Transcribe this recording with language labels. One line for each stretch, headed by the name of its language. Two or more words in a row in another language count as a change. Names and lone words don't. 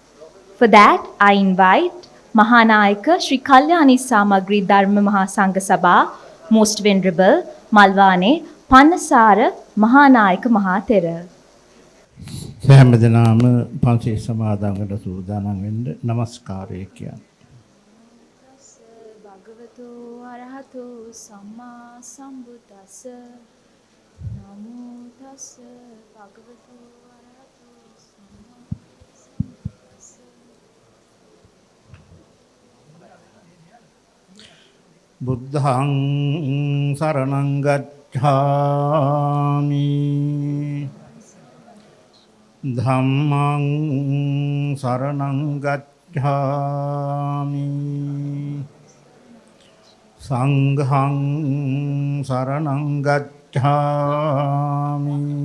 English: For that, I invite Mahanayaka Sri Kalyani Samagri Dharma Mahasangha Sabha, Most Venerable Malwane Pannasara Mahanayaka Mahatera.
Sinhala: සෑම දිනම පන්සිල් සමාදන්වට සූදානම් වෙන්න নমස්කාරය කියන්නේ.
Pali: Bhagavato Arahato Samma Sambuddhassa Namo Tassa Bhagavato Arahato Samma Sambuddhassa. බුද්ධං සරණං ගච්ඡාමි ධම්මං සරණං ගච්ඡාමි සංඝං සරණං ගච්ඡාමි